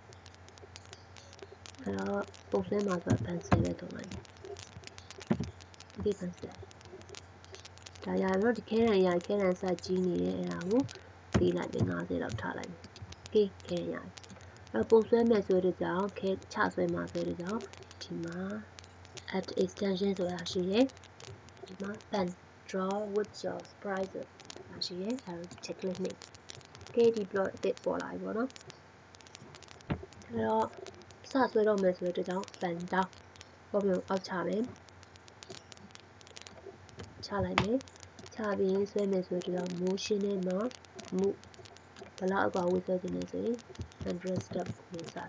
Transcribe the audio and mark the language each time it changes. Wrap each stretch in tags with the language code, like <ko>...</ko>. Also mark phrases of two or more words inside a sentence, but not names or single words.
<my>အဲ့တော့ပုံဆွဲမှာဆိုတော့ pencil ပဲသုံးလိုက်မယ်ဒီ pencil ဒါရတော့ဒီခဲတံစကြီးနေတယ်အဲ့ဒါ ကိုပေးလိုက်မယ်50လောက်ထားလိုက်မယ်โอเคခဲတံရပုံဆွဲမယ်ဆိုတဲ့ကြောင့်ခဲချဆွဲမှာဆိုတဲ့ကြောင့်ဒီမှာ</my> <en>add extension</en> <my>ဆိုတာရှိတယ်ဒီမှာ</my> <en>pen draw with your sprite</en> <my>ဆိုတာရှိတယ်အဲဒါ checklist နဲ့ okay ဒီ plot အစ်ပေါ်လာပြီပေါ့နော်အဲတော့စဆွဲတော့မယ်ဆိုတဲ့ကြောင့်</my> <en>pen down</en> <my>ပေါ့မျိုးအောက်ချမယ် ချလိုက်မယ်ချပြီးဆွဲမယ်ဆိုတဲ့ကြောင့် motion နဲ့မှာ move ဘလောက်အကွာဝေးဆွဲခြင်းလဲဆိုရင်100 step ကိုစ</my>